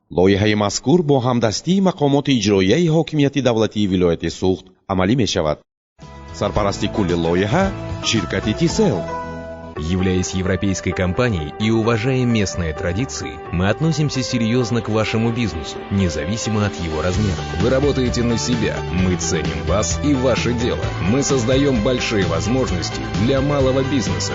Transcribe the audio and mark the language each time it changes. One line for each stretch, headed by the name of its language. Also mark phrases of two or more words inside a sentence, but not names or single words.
Tajik: лоиҳаи мазкур бо ҳамдастии мақомоти иҷроияи ҳокимияти давлатии вилояти Суғд амалӣ мешавад. Сарпарасти кулли лоиҳа ширкати Тисел.
Russian: Являясь европейской компанией и уважая местные традиции, мы относимся серьезно к вашему бизнесу, независимо от его размера. Вы работаете на себя, мы ценим вас и ваше дело. Мы создаем большие возможности для малого бизнеса.